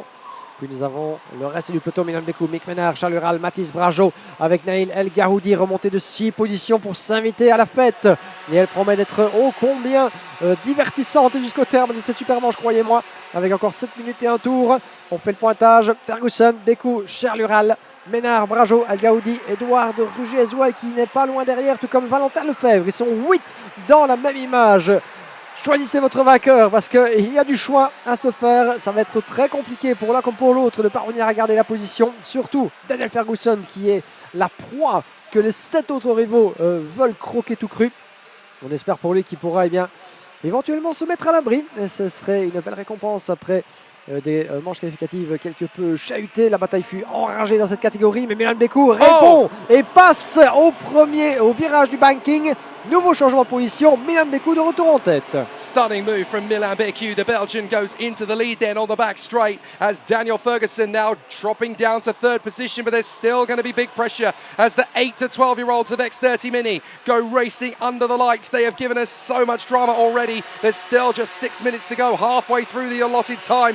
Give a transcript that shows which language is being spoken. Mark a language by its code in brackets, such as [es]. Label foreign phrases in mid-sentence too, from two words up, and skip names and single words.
[fr] Puis nous avons le reste du peloton, Milan Bekou, Mick Menard, Charles Ural, Mathis Brajot avec Naïl El Gahoudi remonté de 6 positions pour s'inviter à la fête. Et elle promet d'être ô combien divertissante jusqu'au terme de cette super manche, croyez-moi, avec encore 7 minutes et un tour. On fait le pointage. Ferguson, Bekou, Charles Ural, Menard, Brajot, El Gahoudi, Edouard Rugier-Zoual qui n'est pas loin derrière, tout comme Valentin Lefebvre. Ils sont 8 dans la même image. Choisissez votre vainqueur parce qu'il y a du choix à se faire. Ça va être très compliqué pour l'un comme pour l'autre de parvenir à garder la position. Surtout Daniel Ferguson qui est la proie que les 7 autres rivaux veulent croquer tout cru. On espère pour lui qu'il pourra éventuellement se mettre à l'abri. Et ce serait une belle récompense après des manches qualificatives quelque peu chahutées. La bataille fut enragée dans cette catégorie, mais Milan Bekou répond et passe au virage du banking. Nouveau changement de position, Milan Bekou de retour en tête. [en] Stunning move from Milan Bekou. The Belgian goes into the lead then on the back straight as Daniel Ferguson now dropping down to 3rd position, but there's still going to be big pressure as the 8 to 12-year-olds of X30 Mini go racing under the lights. They have given us so much drama already. There's still just 6 minutes to go, halfway through the allotted time.